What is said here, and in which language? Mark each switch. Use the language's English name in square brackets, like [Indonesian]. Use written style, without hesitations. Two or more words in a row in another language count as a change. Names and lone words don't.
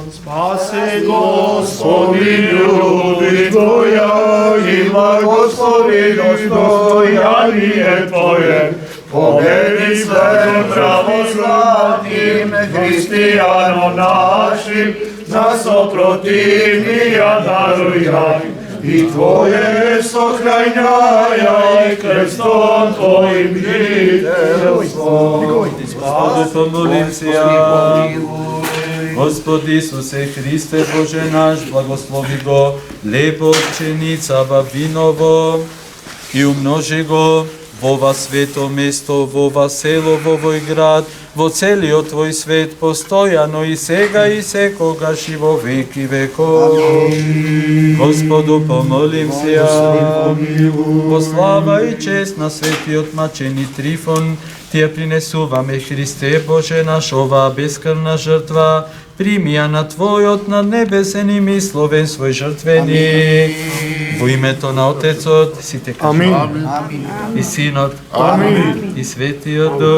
[Church Slavic] Спаси, Господи, люди Твоя, и благослови достояние Твое, победи святым православным християнам нашим, нас сопротивния даруяй, и Твое сохраняй, крестом Твоим жительством. Господу помолимся. [Macedonian] Господи Исусе Христе Боже наш, благослови го, лепо пченица бабиново, и умножи го во во свето место, во во село, во овој град, во целиот Твој свет, постојано и сега и секогаш и во веки веков. [Church Slavic] Господу помолим се. [Macedonian] Во слава и чест на светиот мачени Трифон, Тие принесуваме, Христе Боже наш, оваа бескрвна жртва, прими ја на Твојот на небесен и мисловен свој жртвеник. Во името на Отецот, сите кажи и Синот, и Светиот Дух.